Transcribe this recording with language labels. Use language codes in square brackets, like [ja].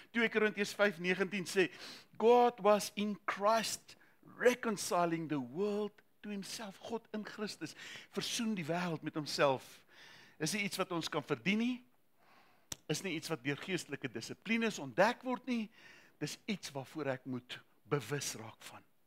[en] 2 Korintiërs 5:19 sê, God was in Christ reconciling the world to himself. [af] God in Christus versoen die wêreld met homself. Is nie iets wat ons kan verdien nie. Is nie iets wat deur geestelike dissiplines ontdek word nie. Dis iets waarvoor ek moet bewus raak van.